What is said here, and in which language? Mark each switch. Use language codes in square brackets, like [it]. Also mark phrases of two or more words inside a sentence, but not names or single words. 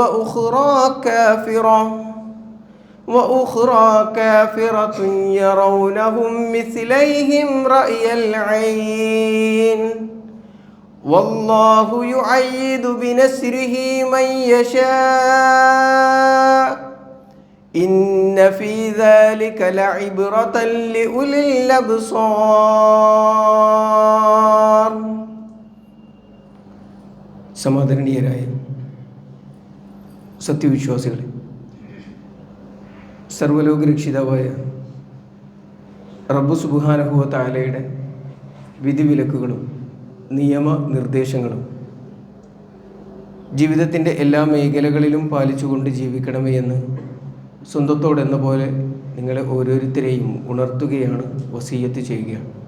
[ar] وأخرى كافرة يرونهم مثليهم رأي العين والله يؤيد بنصره من يشاء إن في ذلك لعبرة لأولي الأبصار. [ml] സമാദരണീയരായ സത്യവിശ്വാസികളെ, സർവ്വലോകരക്ഷിതാവായ റബ്ബ് [ar] سبحانه وتعالى [ml] വിധിവിലക്കുകളും നിയമനിർദ്ദേശങ്ങളും ജീവിതത്തിൻ്റെ എല്ലാ മേഖലകളിലും പാലിച്ചുകൊണ്ട് ജീവിക്കണമേ എന്ന് സ്വന്തത്തോടെന്ന പോലെ നിങ്ങളെ ഓരോരുത്തരെയും ഉണർത്തുകയാണ്, വസിയ്യത്ത് ചെയ്യുകയാണ്.